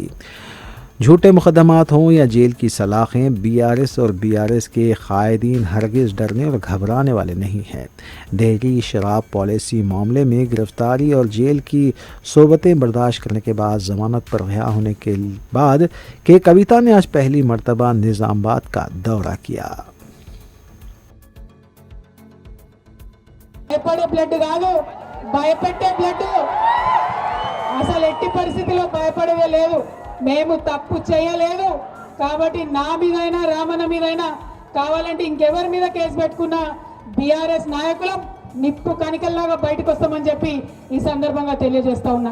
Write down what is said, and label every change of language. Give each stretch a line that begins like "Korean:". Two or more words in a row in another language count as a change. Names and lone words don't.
Urdu: جھوٹے مقدمات ہوں یا جیل کی سلاخیں، BRS اور BRS کے قائدین ہرگز ڈرنے اور گھبرانے والے نہیں ہیں۔ دہلی شراب پالیسی معاملے میں گرفتاری اور جیل کی صحبتیں برداشت کرنے کے بعد ضمانت پر رہا ہونے کے بعد کہ کویتا نے آج پہلی مرتبہ نظام آباد کا دورہ کیا۔
Telugu: భయపడే బ్లడ్ కాదు, భయపెట్టే బ్లడ్. అసలు ఎట్టి పరిస్థితిలో భయపడేదే లేదు. మేము తప్పు చేయలేదు కాబట్టి నా మీదైనా రామన్న మీదైనా కావాలంటే ఇంకెవరి మీద కేసు పెట్టుకున్నా BRS నాయకులం నిప్పు కనికల్లాగా బయటకు వస్తామని చెప్పి ఈ సందర్భంగా తెలియజేస్తా ఉన్నా.